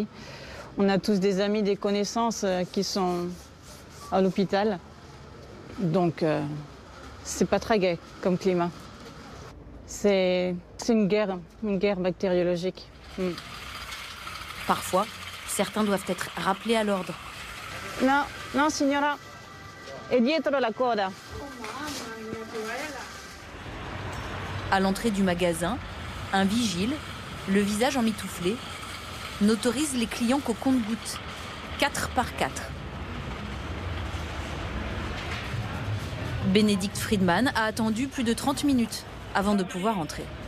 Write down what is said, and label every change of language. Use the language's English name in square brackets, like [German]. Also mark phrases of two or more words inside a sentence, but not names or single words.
[French] On a tous des amis, des connaissances qui sont à l'hôpital. Donc c'est pas très gai comme climat. C'est une guerre bactériologique. Parfois, certains doivent être rappelés à l'ordre. [Italian] Non, non signora, è dietro la coda. [French] À l'entrée du magasin, un vigile, le visage emmitouflé, n'autorise les clients qu'au compte-gouttes, 4 par 4. Bénédicte Friedman a attendu plus de 30 minutes avant de pouvoir entrer.